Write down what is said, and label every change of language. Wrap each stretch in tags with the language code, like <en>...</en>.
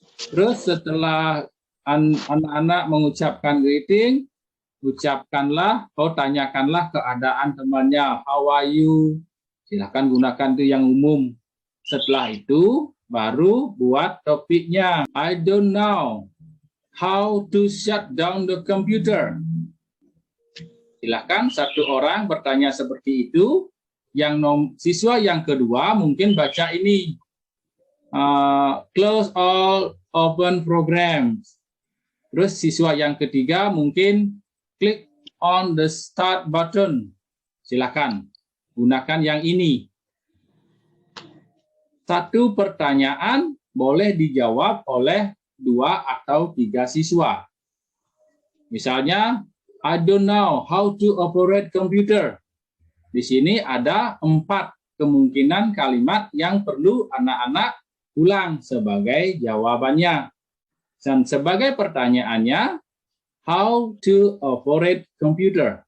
<id>Terus setelah anak-anak mengucapkan greeting, ucapkanlah, tanyakanlah keadaan temannya.</id> <en>How are you?</en> <id>Silahkan gunakan itu yang umum. Setelah itu, baru buat topiknya.</id> <en>I don't know how to shut down the computer.</en> <id>Silahkan satu orang bertanya seperti itu. Yang siswa yang kedua mungkin baca ini.</id> <en>Close all open programs.</en> <id>Terus siswa yang ketiga mungkin</id> <en>click on the start button.</en> <id>Silakan gunakan yang ini. Satu pertanyaan boleh dijawab oleh 2 atau 3 siswa. Misalnya,</id> <en>I don't know how to operate computer.</en> <id>Di sini ada 4 kemungkinan kalimat yang perlu anak-anak ulang sebagai jawabannya. Dan sebagai pertanyaannya,</id> <en>how to operate computer.</en>